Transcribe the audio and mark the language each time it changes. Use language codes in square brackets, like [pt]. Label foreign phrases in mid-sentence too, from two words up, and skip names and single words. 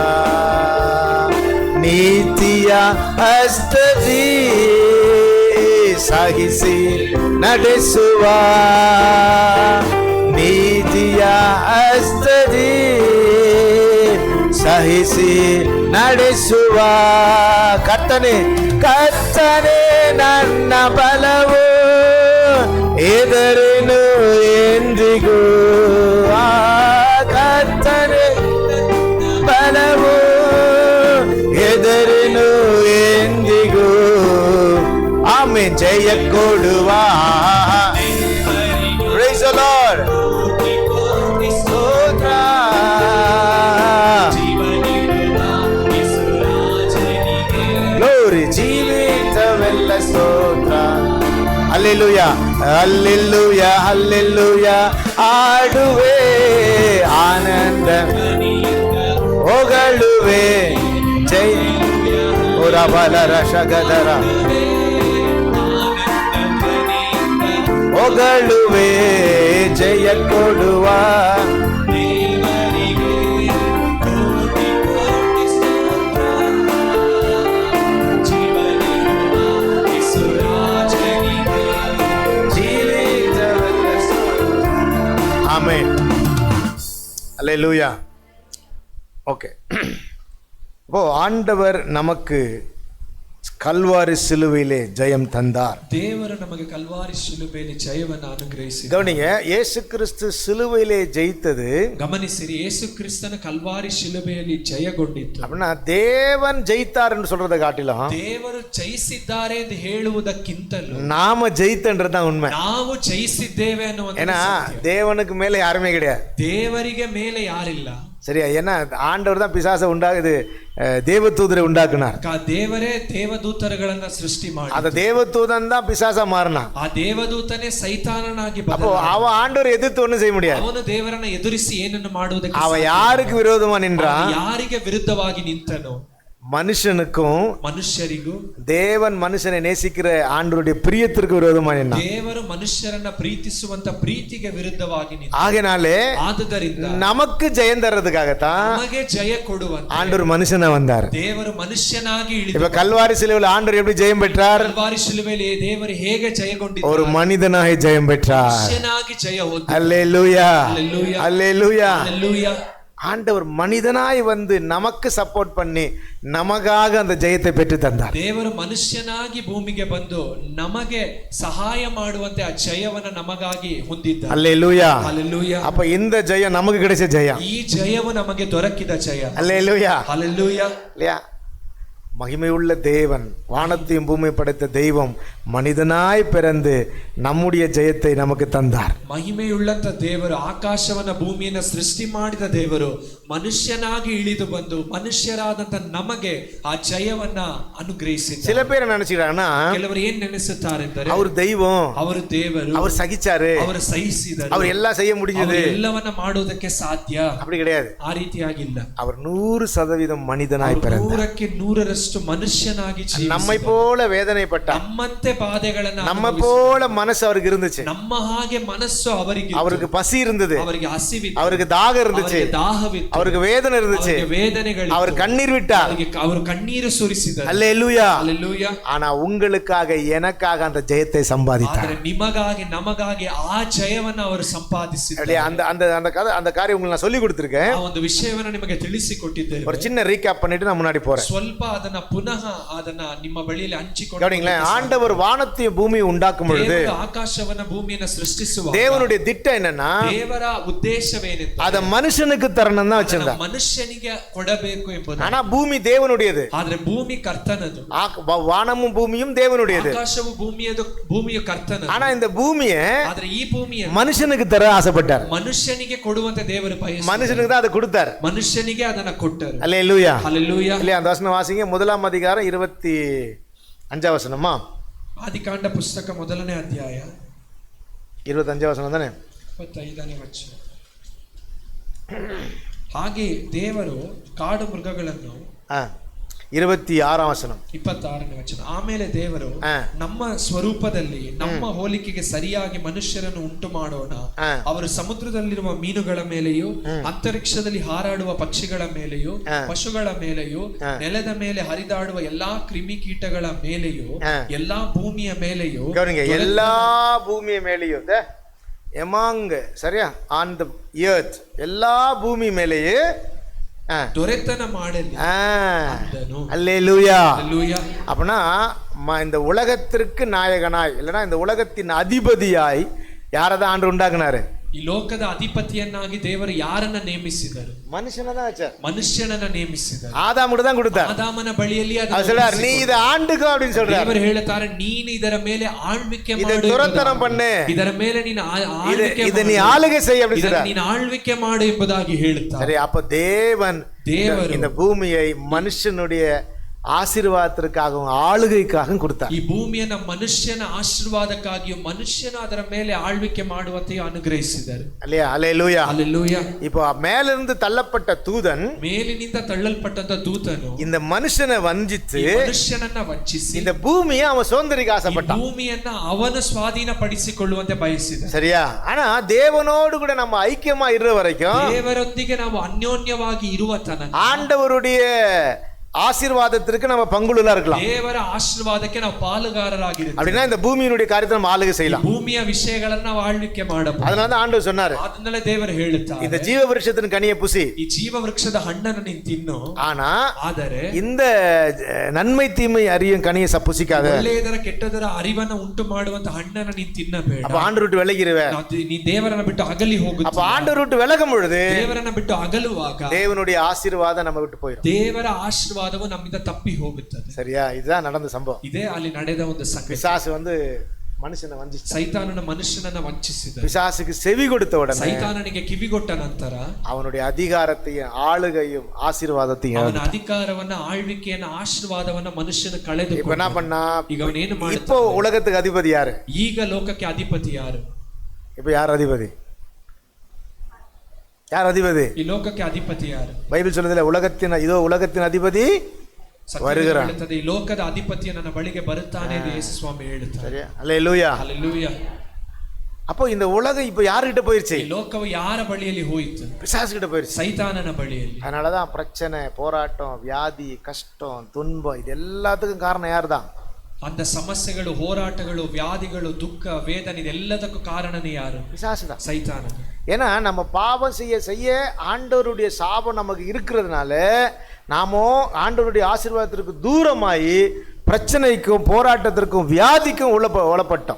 [kn] ನೀತಿಯ ಹಸ್ತದಿ ಸಾಗಿಸಿ ನಡೆಸುವ, ನೀತಿಯ ಹಸ್ತದಿ ಸಹಿಸಿ ನಡೆಸುವ ಕರ್ತನೇ, ಕರ್ತನೇ ನನ್ನ ಬಲವು, ಎದರೇನು ಎಂದಿಗೂ. ಕರ್ತನೇ ಬಲವು, ಎದರೇನು ಎಂದಿಗೂ. ಆಮೆನ್. ಜಯ ಕೊಡುವ. [en] Praise the Lord. [kn] ಸ್ತೋತ್ರ. [en] Glory. [kn] ಜೀವಿತವೆಲ್ಲ ಸ್ತೋತ್ರ. ಹಲ್ಲೆಲೂಯಾ, ಹಲ್ಲೆಲೂಯಾ, ಹಲ್ಲೆಲೂಯಾ. ಆಡುವೆ ಆನಂದ ಹೊಗಳುವೆ ಜಯ ಓರ ಬಲರ ಶಗದರ ಹೊಗಳುವೆ ಜಯ ಕೊಡುವ. [ta] ஆமென். அல்லேலூயா. ஓகே, இப்போ ஆண்டவர் நமக்கு கல்வாரி சிலுவையிலே ஜெயம் தந்தார். [kn] ದೇವರು ನಮಗೆ ಕಲ್ವಾರಿ ಶಿಲುಬೆಯಲ್ಲಿ ಜಯವನ್ನು ಅನುಗ್ರಹಿಸಿದ. [ta] கவனிங்க, இயேசு கிறிஸ்து சிலுவையிலே ஜெயித்தது. [kn] ಗಮನಿಸಿರಿ, ಯೇಸು ಕ್ರಿಸ್ತನ ಕಲ್ವಾರಿ ಶಿಲುಬೆಯಲ್ಲಿ ಜಯಗೊಂಡಿತ್ತು. [ta] அப்படின்னா தேவன் ஜெயித்தார் என்று சொல்றதை காட்டிலும் [kn] ದೇವರು ಜಯಿಸಿದ್ದಾರೆ ಎಂದು ಹೇಳುವುದಕ್ಕಿಂತಲೂ [ta] நாம ஜெயித்தன்றதுதான் உண்மை. [kn] ನಾವು ಜಯಿಸಿದ್ದೇವೆ ಅನ್ನುವಂತ. [ta] ஏன்னா தேவனுக்கு மேல யாருமே கிடையாது. [kn] ದೇವರಿಗೆ ಮೇಲೆ ಯಾರಿಲ್ಲ. [ta] சரியா? ஏன்னா ஆண்டவர் தான் பிசாசை உண்டாகுது, தேவதூதரை உண்டாக்குனார். [kn] ದೇವರೇ ದೇವದೂತರುಗಳನ್ನ ಸೃಷ್ಟಿ ಮಾಡಿ, [ta] அந்த தேவதூதன் தான் பிசாசா மாறினான். [kn] ಆ ದೇವದೂತನೇ ಸೈತಾನನಾಗಿ [ta] அப்போ அவன் ஆண்டவர் எதிர்த்து ஒண்ணும் செய்ய முடியாது. [kn] ಅವನು ದೇವರನ್ನ ಎದುರಿಸಿ ಏನನ್ನು ಮಾಡುವುದಕ್ಕೆ [ta] அவன் யாருக்கு விரோதமா நின்றான்? [kn] ಯಾರಿಗೆ ವಿರುದ್ಧವಾಗಿ ನಿಂತನು? [ta] மனுஷனுக்கும் [kn] ಮನುಷ್ಯರಿಗೂ. [ta] தேவன் மனுஷனை நேசிக்கிற ஆண்டவருடைய பிரியத்திற்கு விரோதமா நின்றான். [kn] ದೇವರು ಮನುಷ್ಯರನ್ನ ಪ್ರೀತಿಸುವಂತ ಪ್ರೀತಿಗೆ ವಿರುದ್ಧವಾಗಿ ನಿಂತ. [ta] ஆகையினாலே [kn] ಆದುದರಿಂದ [ta] நமக்கு ஜெயம் தர்றதுக்காகத்தான் [kn] ನಮಗೆ ಜಯ ಕೊಡುವಂತ [ta] ஆண்டவர் மனுஷனா வந்தார். [kn] ದೇವರು ಮನುಷ್ಯನಾಗಿ ಇಳಿದ. [ta] இப்ப கல்வாரி சிலுவையில் ஆண்டவர் எப்படி ஜெயம் பெற்றார்? [kn] ಕಲ್ವಾರಿ ಶಿಲುಬೆಯಲ್ಲಿ ದೇವರು ಹೇಗೆ ಜಯಗೊಂಡಿದ್ದಾರೆ? [ta] ஒரு மனிதனாக ஜெயம் பெற்றார். [kn] ಮನುಷ್ಯನಾಗಿ ಜಯ ಹೊಂದಿದ. [ta] அல்லேலூயா, அல்லேலூயா, அல்லேலூயா. அல்லேலೂಯಾ. ஆண்டவர் மனிதனாய் வந்து நமக்கு சப்போர்ட் பண்ணி நமக்காக அந்த ஜெயத்தை பெற்று தந்தார். [kn] ದೇವರು ಮನುಷ್ಯನಾಗಿ ಭೂಮಿಗೆ ಬಂದು ನಮಗೆ ಸಹಾಯ ಮಾಡುವಂತೆ ಆ ಜಯವನ್ನು ನಮಗಾಗಿ ಹೊಂದಿದ್ದ. [ta] அல்லேலூயா, அல்லேலூயா. அப்ப இந்த ஜெயம் நமக்கு கிடைச்ச ஜெயம். [kn] ಈ ಜಯವು ನಮಗೆ ದೊರಕಿದ ಜಯ. [ta] அல்லேலூயா, அல்லேலூயா. இல்லையா? மகிமையுள்ள தேவன், வானத்தையும் பூமி படைத்த தெய்வம் மனிதனாய் பிறந்து நம்முடைய ஜெயத்தை நமக்கு தந்தார். [kn] ಮಹಿಮೆಯುಳ್ಳಂತ ದೇವರು, ಆಕಾಶವನ್ನ ಭೂಮಿಯನ್ನ ಸೃಷ್ಟಿ ಮಾಡಿದ ದೇವರು ಮನುಷ್ಯನಾಗಿ ಇಳಿದು ಬಂದು ಮನುಷ್ಯರಾದಂತ ನಮಗೆ ಆ ಜಯವನ್ನ ಅನುಗ್ರಹಿಸಿದ್ದಾರೆ. [ta] சில பேர் நினைச்சுக்கிறாங்கன்னா [kn] ಕೆಲವರು ಏನ್ ನೆನೆಸುತ್ತಾರೆಂದರೆ [ta] அவர் தெய்வம், [kn] ಅವರು ದೇವರು, [ta] அவர் சகிச்சாரு, [kn] ಅವರು ಸಹಿಸಿದರು, [ta] அவர் எல்லாம் செய்ய முடிஞ்சது. [kn] ಎಲ್ಲವನ್ನ ಮಾಡುವುದಕ್ಕೆ ಸಾಧ್ಯ. [ta] அப்படி கிடையாது. [kn] ಆ ರೀತಿಯಾಗಿಲ್ಲ. [ta] அவர் 100% மனிதனாய் பிறந்தார். [kn] 100ಕ್ಕೆ 100ರಷ್ಟು ಮನುಷ್ಯನಾಗಿ [ta] நம்மை போல வேதனைப்பட்டார். [kn] ನಮ್ಮಂತೆ ಬಾಧೆಗಳನ್ನ, [ta] நம்ம போல மனசு அவருக்கு இருந்துச்சு. [kn] ನಮ್ಮ ಹಾಗೆ ಮನಸ್ಸು ಅವರಿಗೆ, [ta] அவருக்கு பசி இருந்தது, [kn] ಅವರಿಗೆ ಹಸಿವಿತ್ತು, [ta] அவருக்கு தாகம் இருந்துச்சு, [kn] ದಾಹವಿತ್ತು, [ta] அவருக்கு வேதனை இருந்துச்சு, [kn] ವೇದನೆಗಳು, [ta] அவர் கண்ணீர் விட்டார். [kn] ಅವರು ಕಣ್ಣೀರು ಸುರಿಸಿದರು. [ta] அல்லேலூயா. அல்லேலೂಯಾ. ஆனா உங்களுக்காக எனக்காக அந்த ஜெயத்தை சம்பாதித்தார். [kn] ಆದರೆ ನಿಮಗಾಗಿ ನಮಗಾಗಿ ಆ ಜಯವನ್ನು ಅವರು ಸಂಪಾದಿಸಿದ್ದಾರೆ. [ta] அந்த அந்த அந்த கதை, அந்த காரியம் உங்களுக்கு நான் சொல்லி கொடுத்திருக்கேன். [kn] ಆ ಒಂದು ವಿಷಯವನ್ನು ನಿಮಗೆ ತಿಳಿಸಿಕೊಟ್ಟಿದ್ದೇವೆ. [ta] ஒரு சின்ன ரீகேப் பண்ணிட்டு நான் முன்னாடி போறேன். [kn] ಸ್ವಲ್ಪ ಅದನ್ನ ಪುನಃ ಅದನ್ನ ನಿಮ್ಮ ಬಳಿಯಲ್ಲಿ ಹಂಚಿಕೊಂಡು. [ta] கவனிங்களேன், ஆண்டவர் வானத்தையும் பூமியை உண்டாக்கும் பொழுது [kn] ಆಕಾಶವನ್ನ ಭೂಮಿಯನ್ನು ಸೃಷ್ಟಿಸುವ [ta] தேவனுடைய திட்டம் என்னன்னா, [kn] ದೇವರ ಉದ್ದೇಶವೇನೆಂದರೆ [ta] அத மனுஷனுக்கு தரணும் தான் வச்சிருந்தார். [kn] ಮನುಷ್ಯನಿಗೆ ಕೊಡಬೇಕು ಎಂಬುದು. [ta] ஆனா பூமி தேவனுடையது. [kn] ಆದ್ರೆ ಭೂಮಿ ಕರ್ತನದು. [ta] வானமும் பூமியும் தேவனுடையது. [kn] ಆಕಾಶವು ಭೂಮಿಯು ಕರ್ತನದು. [ta] ஆனா இந்த பூமியை [kn] ಆದ್ರೆ ಈ ಭೂಮಿಯನ್ನು [ta] மனுஷனுக்கு தர ஆசைப்பட்டார். [kn] ಮನುಷ್ಯನಿಗೆ ಕೊಡುವಂತೆ ದೇವರು ಬಯಸಿದರು. [ta] மனுஷனுக்கு தான் அதை கொடுத்தார். [kn] ಮನುಷ್ಯನಿಗೆ ಅದನ್ನ ಕೊಟ್ಟರು. [ta] அல்லேலூயா, அல்லேலூயா. இல்லையா? அந்த வசனம் வாசிங்க. 1ஆம் அதிகாரம் 25 வசனமா? [kn] ಆದಿಕಾಂಡ ಪುಸ್ತಕ 1ನೇ ಅಧ್ಯಾಯ [ta] 25 வசனம் தானே? [kn] 25ನೇ ವಚನ. ಹಾಗೆ ದೇವರು ಕಾಡು ಮೃಗಗಳನ್ನು 26 ವಚನ. 26ನೇ ವಚನ. ಆಮೇಲೆ ದೇವರು ಹಾ. ನಮ್ಮ ಸ್ವರೂಪದಲ್ಲಿ ನಮ್ಮ ಹೋಲಿಕೆಗೆ ಸರಿಯಾಗಿ ಮನುಷ್ಯರನ್ನು ಉಂಟು ಮಾಡೋಣ, ಹಾ. ಅವರು ಸಮುದ್ರದಲ್ಲಿರುವ ಮೀನುಗಳ ಮೇಲೆಯೂ ಅಂತರಿಕ್ಷದಲ್ಲಿ ಹಾರಾಡುವ ಪಕ್ಷಿಗಳ ಮೇಲೆಯೂ ಹಾ. ಪಶುಗಳ ಮೇಲೆಯೂ ಹಾ. ನೆಲದ ಮೇಲೆ ಹರಿದಾಡುವ ಎಲ್ಲಾ ಕ್ರಿಮಿಕೀಟಗಳ ಮೇಲೆಯೂ ಹಾ. ಎಲ್ಲಾ ಭೂಮಿಯ ಮೇಲೆಯೂ [ta] கவனிங்க, எல்லா பூமிய மேலேயும் எமாங் சரியா [en] on the earth [ta] எல்லா பூமி மேலேயே [kn] ದೊರೆತನ ಮಾಡಲಿ ಅಂದನು. [ta] அல்லேலூயா. அல்லேலூயா. அப்படின்னா இந்த உலகத்திற்கு நாயகனாய் இல்லைன்னா இந்த உலகத்தின் அதிபதியாய் யாரதான் ஆண்டு உண்டாக்குனாரு? [kn] ಈ ಲೋಕದ ಅಧಿಪತಿಯನ್ನಾಗಿ ದೇವರು ಯಾರನ್ನ ನೇಮಿಸಿದರು? [ta] மனுஷனதான் வச்சார். [kn] ಮನುಷ್ಯನನ್ನ ನೇಮಿಸಿದರು. [ta] ஆதாமுக்கு தான் கொடுத்தார். [kn] ಆದಾಮನ ಬಳಿಯಲ್ಲಿ [ta] அவர் சொல்றார், நீ இதை ஆண்டுக்கோ அப்படின்னு சொல்றார். [kn] ದೇವರು ಹೇಳುತ್ತಾರೆ, ನೀನು ಇದರ ಮೇಲೆ ಆಳ್ವಿಕೆ [ta] இதை [kn] ಮಾಡು, [ta] துரத்தனம் பண்ணு, [kn] ಇದರ ಮೇಲೆ ನೀನು ಆಳ್ವಿಕೆ [ta] இதை நீ ஆளுகை செய் அப்படின்னு சொல்றார். [kn] ನೀನು ಆಳ್ವಿಕೆ ಮಾಡು ಎಂಬುದಾಗಿ ಹೇಳುತ್ತಾರೆ. [ta] சரி, அப்ப தேவன் இந்த பூமியை மனுஷனுடைய ಆಶೀರ್ವಾದಕ್ಕಾகவும் ಆಳ್ವಿಕೆಗಾகவும் கொடுத்தார். [kn] ಈ ಭೂಮಿಯನ್ನು ಮನುಷ್ಯನ ಆಶೀರ್ವಾದಕ್ಕಾಗಿಯೂ ಮನುಷ್ಯನ ಅದರ ಮೇಲೆ ಆಳ್ವಿಕೆ ಮಾಡುವಂತೆಯೂ ಅನುಗ್ರಹಿಸಿದರು. [ta] அல்லேயா, அல்லேலூயா. அல்லேலூயா. இப்போ மேலிருந்து தள்ளப்பட்ட தூதன், [kn] ಮೇಲಿನಿಂದ ತಳ್ಳಲ್ಪಟ್ಟಂತ ದೂತನು [ta] இந்த மனுஷனை வஞ்சித்து [kn] ಮನುಷ್ಯನನ್ನ ವಂಚಿಸಿ [ta] இந்த பூமியை அவன் சுதந்திரிக்க ஆசைப்பட்டான். [kn] ಭೂಮಿಯನ್ನ ಅವನ ಸ್ವಾಧೀನಪಡಿಸಿಕೊಳ್ಳುವಂತೆ ಬಯಸಿದ. [ta] சரியா? ஆனா தேவனோடு கூட நம்ம ஐக்கியமா இருற வரைக்கும், [kn] ದೇವರೊಂದಿಗೆ ನಾವು ಅನ್ಯೋನ್ಯವಾಗಿ ಇರುವ ತನಕ [ta] ஆண்டவருடைய ஆசீர்வாதத்திற்கு நம்ம பங்குள்ளா இருக்கலாம். [kn] ದೇವರ ಆಶೀರ್ವಾದಕ್ಕೆ ನಾವು ಪಾಲುಗಾರರಾಗಿರುತ್ತೇವೆ. [ta] அப்படின்னா இந்த பூமியினுடைய காரியத்தை நம்ம ஆளுகை செய்யலாம். [kn] ಭೂಮಿಯ ವಿಷಯಗಳನ್ನು ನಾವು ಆಳ್ವಿಕೆ ಮಾಡಬಹುದು. [ta] அதனால தான் ஆண்டவர் சொன்னாரு, [kn] ಅದನ್ನೇ ದೇವರು ಹೇಳುತ್ತಾರೆ, [ta] இந்த ஜீவ விருட்சத்தின் கனியை புசி, [kn] ಈ ಜೀವ ವೃಕ್ಷದ ಹಣ್ಣನ್ನು ನೀನು ತಿನ್ನು, [ta] ஆனா [kn] ಆದರೆ [ta] இந்த நன்மை தீமை அறியும் கனியை புசிக்காத. [kn] ಒಳ್ಳೆಯದರ ಕೆಟ್ಟದರ ಅರಿವನ್ನು ಉಂಟು ಮಾಡುವಂತ ಹಣ್ಣನ್ನು ನೀನು ತಿನ್ನಬೇಡ. [ta] அப்ப ஆண்டவர் விட்டு விலகிருவே. [kn] ನೀ ದೇವರನ್ನ ಬಿಟ್ಟು ಅಗಲಿ ಹೋಗುತ್ತೀಯ. [ta] அப்ப ஆண்டவர் விட்டு விலகும் பொழுது [kn] ದೇವರನ್ನ ಬಿಟ್ಟು ಅಗಲುವಾಗ [ta] தேவனுடைய ஆசீர்வாதம் நம்ம விட்டு போயிடும். [kn] ದೇವರ ಆಶೀರ್ವಾದವು ನಮ್ಮಿಂದ ತಪ್ಪಿ ಹೋಗುತ್ತದೆ. [ta] சரியா? இதுதான் நடந்த சம்பவம். [kn] ಇದೇ ಅಲ್ಲಿ ನಡೆದ ಒಂದು ಸಂಗತಿ. [ta] பிசாசு மனுஷனை வஞ்சிச்சான். [kn] ಸೈತಾನನ ಮನುಷ್ಯನನ್ನ ವಂಚಿಸಿದ. [ta] பிசாசுக்கு செவி கொடுத்த உடனே [kn] ಸೈತಾನನಿಗೆ ಕಿವಿಗೊಟ್ಟ ನಂತರ [ta] அவனுடைய அதிகாரத்தையும் ஆளுகையும் ஆசீர்வாதத்தையும் [kn] ಅವನ ಅಧಿಕಾರವನ್ನ ಆಳ್ವಿಕೆಯನ್ನ ಆಶೀರ್ವಾದವನ್ನ ಮನುಷ್ಯನ ಕಳೆದು [ta] இப்ப என்ன பண்ணா? [kn] ಈಗ ಅವನೇನು [ta] இப்போ [kn] ಮಾಡುತ್ತಾನೆ? [ta] உலகத்துக்கு அதிபதி யாரு? [kn] ಈಗ ಲೋಕಕ್ಕೆ ಅಧಿಪತಿ ಯಾರು? [ta] இப்ப யார் அதிபதி? யார் அதிபதி? [kn] ಈ ಲೋಕಕ್ಕೆ ಅಧಿಪತಿ ಯಾರು? [ta] பைபிள் சொல்லுதுல, உலகத்தின் அதிபதி வருகிறான். [kn] ಈ ಲೋಕದ ಅಧಿಪತಿಯ ನನ್ನ ಬಳಿಗೆ ಬರುತ್ತಾನೆ ಎಂದು ಯೇಸು ಸ್ವಾಮಿ ಹೇಳುತ್ತಾರೆ. [ta] சரியா? அல்லேலூயா. [kn] ಹಲ್ಲೆಲೂಯಾ. [ta] அப்போ இந்த உலகம் இப்ப யார்கிட்ட போயிருச்சு? [kn] ಈ ಲೋಕವು ಯಾರ ಬಳಿಯಲ್ಲಿ ಹೋಯಿತು? [ta] பிசாசு கிட்ட போயிருச்சு. [kn] ಸೈತಾನನ ಬಳಿಯಲ್ಲಿ. [ta] அதனாலதான் பிரச்சனை, போராட்டம், வியாதி, கஷ்டம், துன்பம் இது எல்லாத்துக்கும் காரணம் யார் தான்? [kn] ಅಂತ ಸಮಸ್ಯೆಗಳು, ಹೋರಾಟಗಳು, ವ್ಯಾಧಿಗಳು, ದುಃಖ, ವೇದನೆ ಇದೆಲ್ಲದಕ್ಕೂ ಕಾರಣನೇ ಯಾರು? [ta] பிசாசு தான், [kn] ಸೈತಾನ. [ta] ஏன்னா நம்ம பாவம் செய்ய ஆண்டவருடைய சாபம் நமக்கு இருக்கிறதுனால நாமோ ஆண்டவருடைய ஆசீர்வாதத்திற்கு தூரமாயி பிரச்சனைக்கும் போராட்டத்திற்கும் வியாதிக்கும் ಒಳಪಟ್ಟோம்.